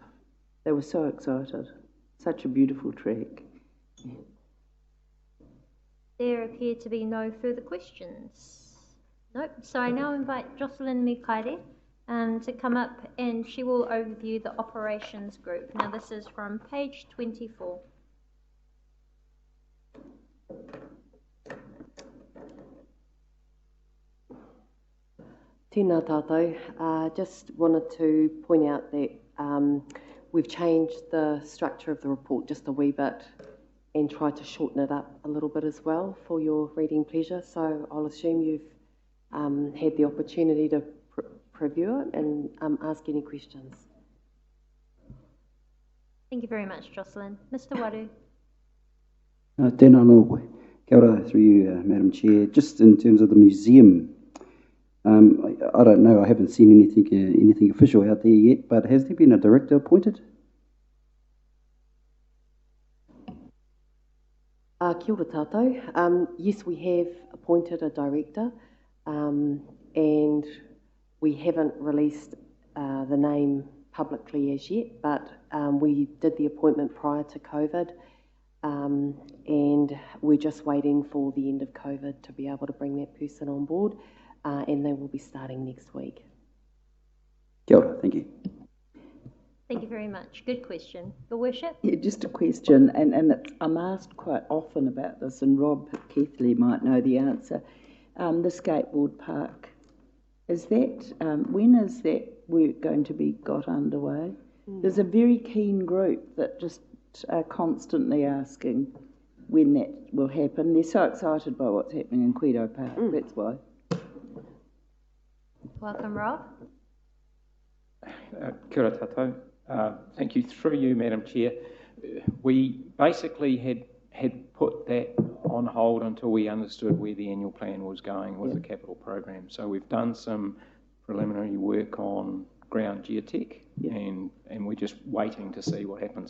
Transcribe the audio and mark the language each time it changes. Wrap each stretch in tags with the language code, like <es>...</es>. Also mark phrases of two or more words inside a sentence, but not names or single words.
<en>They were so excited. Such a beautiful trek. Yeah. There appear to be no further questions. Nope. So I now invite Jocelyn Mikaire to come up, and she will overview the operations group. Now this is from page 24.</en> <mi>Tēnā tātou.</mi> <en>Just wanted to point out that we've changed the structure of the report just a wee bit and tried to shorten it up a little bit as well for your reading pleasure. So I'll assume you've had the opportunity to preview it and ask any questions. Thank you very much, Jocelyn. Mr. Waru.</en> <mi>Tēnā anō koe. Kia ora</mi> <en>through you, Madam Chair. Just in terms of the museum, I don't know, I haven't seen anything official out there yet, but has there been a director appointed?</en> <mi>Kia ora tātou.</mi> <en>Yes, we have appointed a director, and we haven't released the name publicly as yet, but we did the appointment prior to COVID, and we're just waiting for the end of COVID to be able to bring that person on board, and they will be starting next week.</en> <mi>Kia ora,</mi> <en>thank you. Thank you very much. Good question. Your Worship? Yeah, just a question, and I'm asked quite often about this, and Rob Keithley might know the answer. The skateboard park, is that, when is that work going to be got underway? There's a very keen group that just are constantly asking when that will happen. They're so excited by what's happening in Quito Park, that's why. Welcome, Rob.</en> <mi>Kia ora tātou.</mi> <en>Thank you. Through you, Madam Chair. We basically had put that on hold until we understood where the annual plan was going with the capital program. So we've done some preliminary work on ground geotech, and we're just waiting to see what happens.</en>